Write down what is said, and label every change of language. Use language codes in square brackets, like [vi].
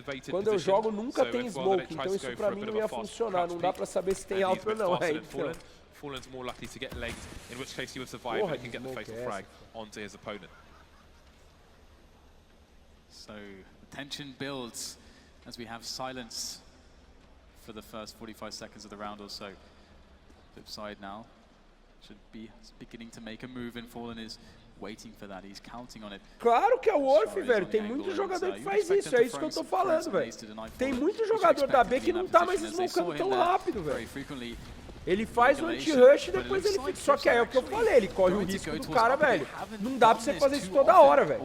[pt] Quando eu jogo nunca tem smoke, então isso pra mim não ia funcionar. Não dá pra saber se tem alto ou não. É, então. [en] Fallen's more likely to get legged, in which case he will survive and he can get the fatal frag onto his opponent. So tension builds as we have silence for the first 45 seconds of the round or so. FLIPSID now should be beginning to make a move, and Fallen is waiting for that. He's counting on it. [pt] Claro que é o Wolf, velho. Tem muito jogador que faz isso. É isso que eu tô falando, velho. Tem muito jogador da B que não tá mais smocando tão rápido, velho. Ele faz o anti-rush e depois ele fica. Só que é o que eu falei, ele corre o risco do cara, velho. Não dá pra você fazer isso toda hora, velho.